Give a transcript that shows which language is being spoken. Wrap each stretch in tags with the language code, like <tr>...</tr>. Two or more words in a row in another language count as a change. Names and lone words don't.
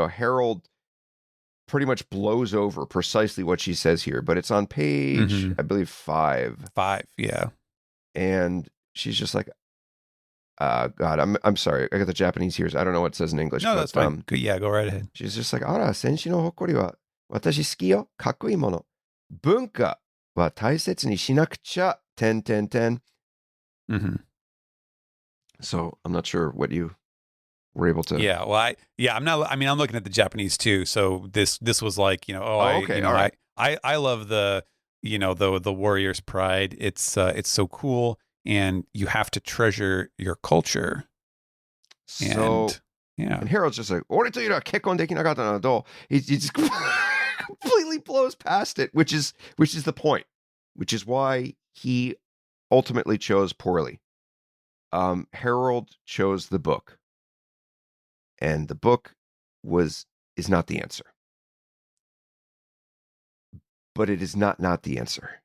<en>Harold pretty much blows over precisely what she says here, but it's on page, I believe 5. 5, yeah. And she's just like, God, I'm sorry. I got the Japanese here. I don't know what it says in English. No, that's fine. Yeah, go right ahead. She's just like,</en> <ja>あら、戦士の誇りは私好きよ、かっこいいもの. 文化は大切にしなくちゃ, .</ja> <en>So I'm not sure what you were able to. Yeah, well, I'm looking at the Japanese too. So this was like, I love the the warrior's pride. It's so cool, and you have to treasure your culture. So, And yeah. and Harold's just like,</en> <ja>"俺といら結婚できなかったのど."</ja> <en>He just completely blows past it, which is the point, which is why he ultimately chose poorly. Harold chose the book, and the book is not the answer, but it is not the answer.</en>